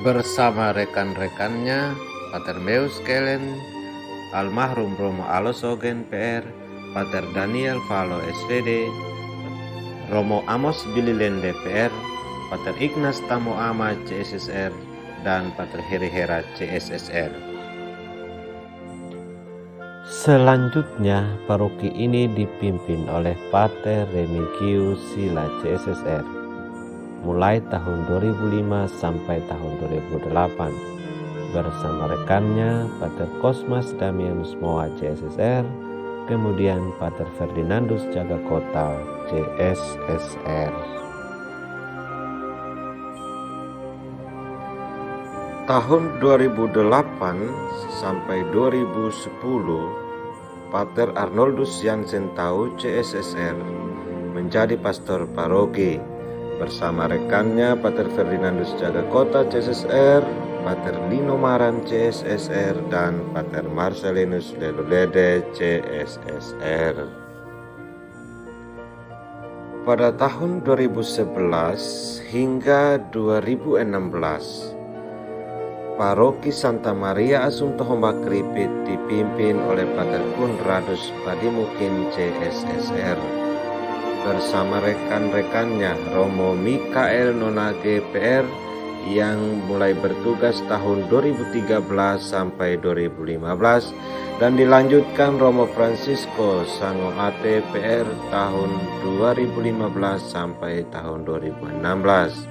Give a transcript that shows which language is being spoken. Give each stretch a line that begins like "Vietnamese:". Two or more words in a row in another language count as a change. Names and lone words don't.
Indonesian: Bersama rekan-rekannya Pater Meus Kelen, almarhum Romo Alosogen PR, Pater Daniel Valo SVD, Romo Amos Bililende PR, Pater Ignas Tamoama CSSR, dan Pater Heri Hera CSSR. Selanjutnya, paroki ini dipimpin oleh Pater Remigius Sila CSSR, mulai tahun 2005 sampai tahun 2008, bersama rekannya Pater Kosmas Damianus Moa CSSR, kemudian Pater Ferdinandus Jagakota CSSR. Tahun 2008 sampai 2010, Pater Arnoldus Jansen Tau CSSR menjadi pastor paroki bersama rekannya Pater Ferdinandus Jagakota CSSR, Pater Lino Maran CSSR, dan Pater Marcelinus Lelulede CSSR. Pada tahun 2011 hingga 2016, Paroki Santa Maria Assunta Homba Kripit dipimpin oleh Pater Kunradus Padimukin CSSR bersama rekan-rekannya Romo Mikael Nonage PR yang mulai bertugas tahun 2013 sampai 2015 dan dilanjutkan Romo Francisco Sangoate PR tahun 2015 sampai tahun 2016.